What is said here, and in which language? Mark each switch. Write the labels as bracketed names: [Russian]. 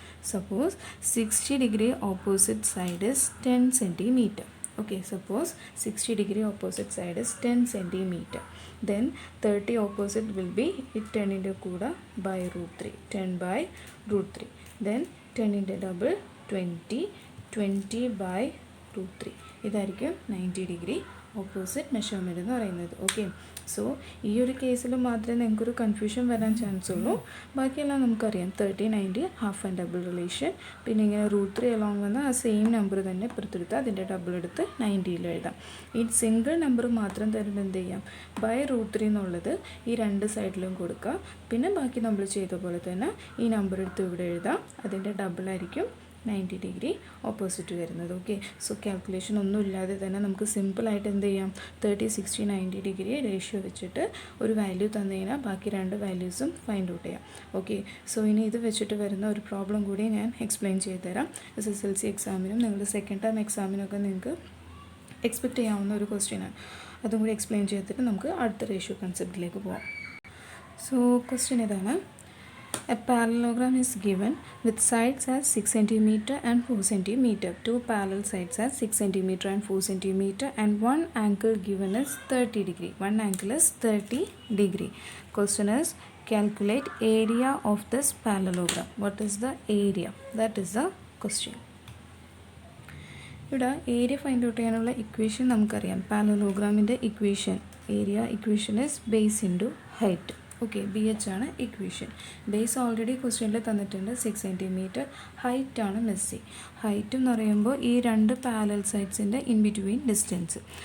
[English] Suppose 60 degree opposite side is 10 centimeter. Okay, suppose 60 degree opposite side is 10 centimeter. Then 30 opposite will be 10 into kuda by √3, 10/√3. Then 10 into double 20, 20/√3. [Malayalam] ഇതായിരിക്കും 90 degree opposite measurement എന്ന് പറയുന്നത്. Okay, so ഈ ഒരു കേസിൽ മാത്രമേ നിങ്ങൾക്കൊരു confusion വരാൻ chance ഉള്ളൂ. ബാക്കിയെല്ലാം നമുക്കറിയാം 30 90 ഹാഫ് ആൻഡ് ഡബിൾ റിലേഷൻ. പിന്നെ ഇങ്ങനെ √3 അലോങ് വന്ന ആ സെയിം നമ്പർ തന്നെ പുറത്തെടുത്ത് അതിൻ്റെ ഡബിൾ എടുത്ത് 90 എഴുതാം. ഈ സിംഗിൾ നമ്പർ മാത്രം തരുമ്പോൾ എന്ത് ചെയ്യാം, √3 എന്നുള്ളത് ഈ രണ്ട് സൈഡിലും കൊടുക്കുക. പിന്നെ ബാക്കി നമ്മൾ ചെയ്ത പോലെ തന്നെ ഈ നമ്പർ എടുത്ത് ഇവിടെ എഴുതാം, അതിൻ്റെ ഡബിൾ ആയിരിക്കും 90 ഡിഗ്രി ഓപ്പോസിറ്റ് വരുന്നത്. ഓക്കെ, സോ കാൽക്കുലേഷൻ ഒന്നും ഇല്ലാതെ തന്നെ നമുക്ക് സിമ്പിളായിട്ട് എന്ത് ചെയ്യാം, 30 60 90 ഡിഗ്രി റേഷ്യോ വെച്ചിട്ട് ഒരു വാല്യൂ തന്നു കഴിഞ്ഞാൽ ബാക്കി രണ്ട് വാല്യൂസും ഫൈൻഡ് ഔട്ട് ചെയ്യാം. ഓക്കെ, സോ ഇനി ഇത് വെച്ചിട്ട് വരുന്ന ഒരു പ്രോബ്ലം കൂടി ഞാൻ എക്സ്പ്ലെയിൻ ചെയ്ത് തരാം. SSLC എക്സാമിനും നിങ്ങളുടെ സെക്കൻഡ് ടൈം എക്സാമിനൊക്കെ നിങ്ങൾക്ക് എക്സ്പെക്റ്റ് ചെയ്യാവുന്ന ഒരു ക്വസ്റ്റ്യനാണ്. അതും കൂടി എക്സ്പ്ലെയിൻ ചെയ്തിട്ട് നമുക്ക് അടുത്ത റേഷ്യോ കൺസെപ്റ്റിലേക്ക് പോകാം. സോ ക്വസ്റ്റ്യൻ ഇതാണ്. [English] A parallelogram is given with sides as 6 cm and 4 cm. Two parallel sides as 6 cm and 4 cm and one angle given as 30 degree. One angle is 30 degree. Question is calculate area of this parallelogram. What is the area? That is the question. [Malayalam] ഇവിടെ area find out ചെയ്യാനുള്ള equation നമുക്കറിയാം. പാരലലോഗ്രാമിൻ്റെ equation, area equation [English] Is base into height. [Malayalam] Okay, BH ആണ് equation. Base already ക്വസ്റ്റ്യനിൽ തന്നിട്ടുണ്ട് 6 cm. ഹൈറ്റാണ് missing. Height എന്ന് പറയുമ്പോൾ ഈ രണ്ട് പാരലൽ സൈഡ്സിൻ്റെ ഇൻ ബിറ്റ്വീൻ ഡിസ്റ്റൻസ്.